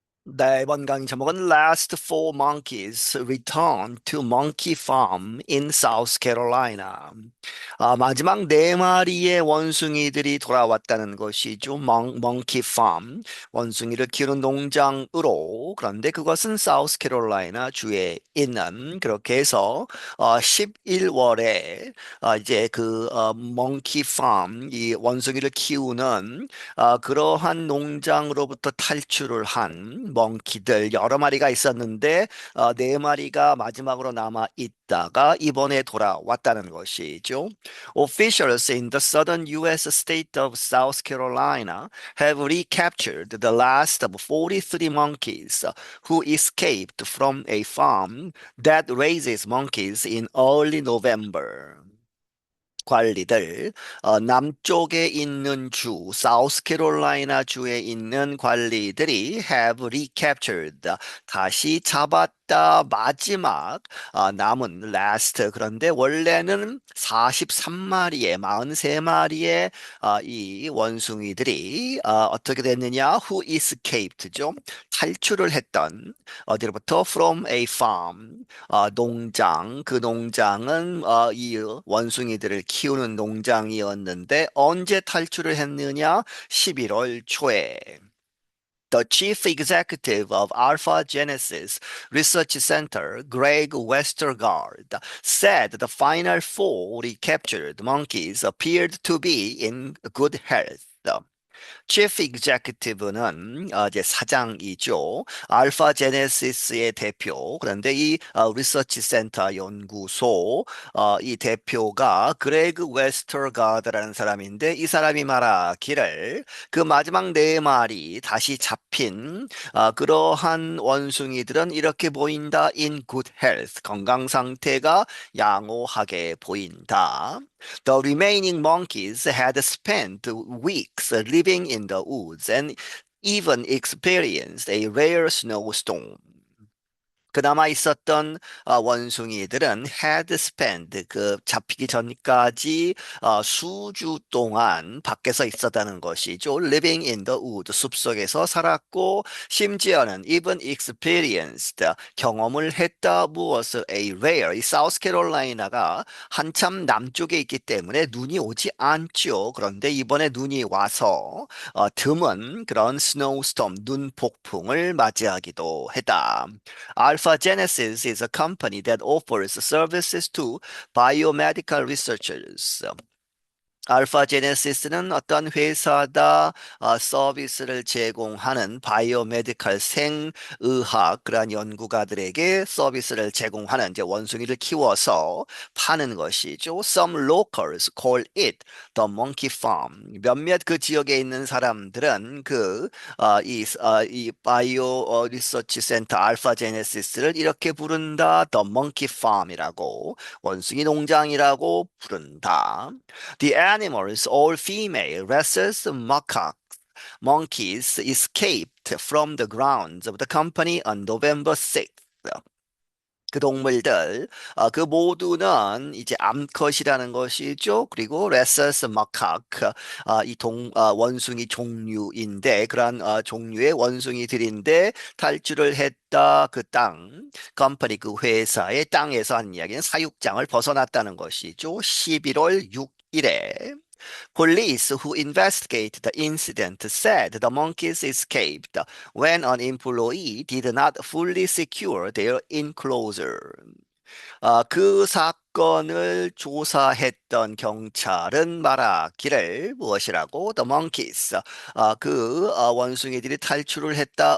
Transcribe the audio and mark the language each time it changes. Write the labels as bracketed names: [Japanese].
[Korean] 네, 이번 강의 제목은 [English] Last Four Monkeys Return to Monkey Farm in South Carolina. [Korean] 마지막 네 마리의 원숭이들이 돌아왔다는 것이죠. Monkey Farm, 원숭이를 키우는 농장으로. 그런데 그것은 사우스캐롤라이나 주에 있는, 그렇게 해서 11월에 이제 Monkey Farm, 이 원숭이를 키우는 그러한 농장으로부터 탈출을 한 멍키들 여러 마리가 있었는데 네 마리가 마지막으로 남아 있다가 이번에 돌아왔다는 것이죠. [English] Officials in the southern U.S. state of South Carolina have recaptured the last of 43 monkeys who escaped from a farm that raises monkeys in early November. [Korean] 관리들, 남쪽에 있는 주, 사우스캐롤라이나 주에 있는 관리들이 [English] have recaptured, [Korean] 다시 잡았다. 마지막 남은 last, 그런데 원래는 43마리의 43마리의 이 원숭이들이 어떻게 됐느냐? [English] Who escaped죠? [Korean] 탈출을 했던 어디로부터? [English] From a farm, [Korean] 농장. 그 농장은 이 원숭이들을 키우는 농장이었는데 언제 탈출을 했느냐? 11월 초에. [English] The chief executive of Alpha Genesis Research Center, Greg Westergaard, said the final four recaptured monkeys appeared to be in good health. [Korean] Chief Executive는 이제 사장이죠. 알파 제네시스의 대표. 그런데 이 리서치 센터 연구소 이 대표가 그레그 웨스터가드라는 사람인데 이 사람이 말하기를 그 마지막 네 마리 다시 잡힌 그러한 원숭이들은 이렇게 보인다. [English] In good health. [Korean] 건강 상태가 양호하게 보인다. [English] The remaining monkeys had spent weeks living in the woods and even experienced a rare snowstorm. [Korean] 그나마 있었던 원숭이들은 [English] had spent [Korean] 잡히기 전까지 수주 동안 밖에서 있었다는 것이죠. [English] Living in the wood, [Korean] 숲속에서 살았고 심지어는 [English] even experienced, [Korean] 경험을 했다. 무엇을? [English] A rare, [Korean] 이 사우스캐롤라이나가 한참 남쪽에 있기 때문에 눈이 오지 않죠. 그런데 이번에 눈이 와서 드문 그런 스노우스톰, 눈 폭풍을 맞이하기도 했다. [English] Alpha Genesis is a company that offers services to biomedical researchers. [Korean] 알파 제네시스는 어떤 회사다. 서비스를 제공하는 바이오메디컬 생의학 그러한 연구가들에게 서비스를 제공하는 이제 원숭이를 키워서 파는 것이죠. [English] Some locals call it the monkey farm. [Korean] 몇몇 그 지역에 있는 사람들은 이 바이오 리서치 센터 알파 제네시스를 이렇게 부른다. [English] The monkey farm [Korean] 이라고, 원숭이 농장이라고 부른다. [English] The animals, all female, rhesus monkeys, escaped from the grounds of the company on November 6th. [Korean] 그 동물들, 그 모두는 이제 암컷이라는 것이죠. 그리고 레서스 마카크, 원숭이 종류인데, 그러한 종류의 원숭이들인데, 탈출을 했다. 그 땅, 컴퍼니 그 회사의 땅에서 한 이야기는 사육장을 벗어났다는 것이죠. 11월 6일에. [English] Police who investigated the incident said the monkeys escaped when an employee did not fully secure their enclosure. [Korean] 그 사건을 조사했던 경찰은 말하기를 무엇이라고? [English] The monkeys. [Korean] 원숭이들이 탈출을 했다.